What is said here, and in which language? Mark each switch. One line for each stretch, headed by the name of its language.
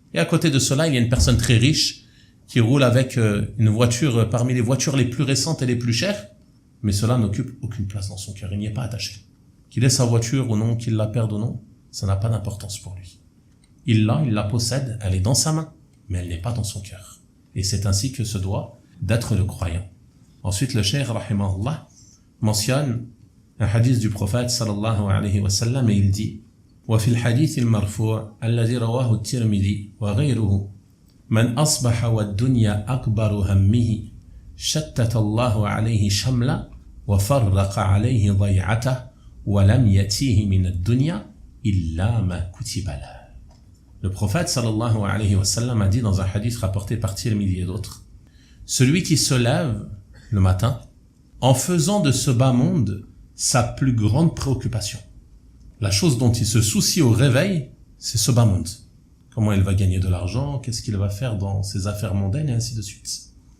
French: Et à côté de cela, il y a une personne très riche qui roule avec une voiture parmi les voitures les plus récentes et les plus chères, mais cela n'occupe aucune place dans son cœur, il n'y est pas attaché. Qu'il ait sa voiture ou non, qu'il la perde ou non, ça n'a pas d'importance pour lui. Il la possède, elle est dans sa main, mais elle n'est pas dans son cœur. Et c'est ainsi que se doit d'être le croyant. Ensuite, le cheikh, rahimahullah, mentionne un hadith du prophète, sallallahu alayhi wa sallam, et il dit
Arabic: وفي الحديث المرفوع الذي رواه الترمذي وغيره من أصبح والدنيا أكبر همه شتت الله عليه شمله وفرق عليه ضيعته ولم يأتيه من الدنيا إلا ما كتب له.
French: Le prophète sallallahu alayhi wa sallam a dit dans un hadith rapporté par Tirmidhi et d'autres, celui qui se lève le matin en faisant de ce bas monde sa plus grande préoccupation. La chose dont il se soucie au réveil, c'est ce bas monde. Comment il va gagner de l'argent, qu'est-ce qu'il va faire dans ses affaires mondaines, et ainsi de suite.